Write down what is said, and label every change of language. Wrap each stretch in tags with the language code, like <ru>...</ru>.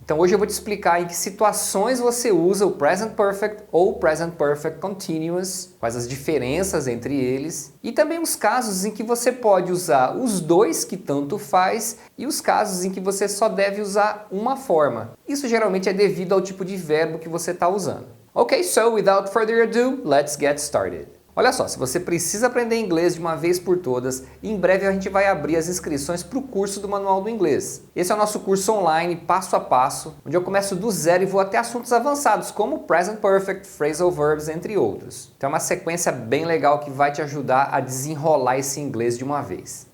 <pt>Então hoje eu vou te explicar em que situações você usa o Present Perfect ou o Present Perfect Continuous, quais as diferenças entre eles e também os casos em que você pode usar os dois que tanto faz e os casos em que você só deve usar uma forma. Isso geralmente é devido ao tipo de verbo que você está usando.</pt> <en>Ok, so without further ado, let's get started.</en> <pt>Olha só, se você precisa aprender inglês de uma vez por todas, em breve a gente vai abrir as inscrições para o curso do Manual do Inglês. Esse é o nosso curso online, passo a passo, onde eu começo do zero e vou até assuntos avançados, como Present Perfect, Phrasal Verbs, entre outros. Então é uma sequência bem legal que vai te ajudar a desenrolar esse inglês de uma vez.</pt>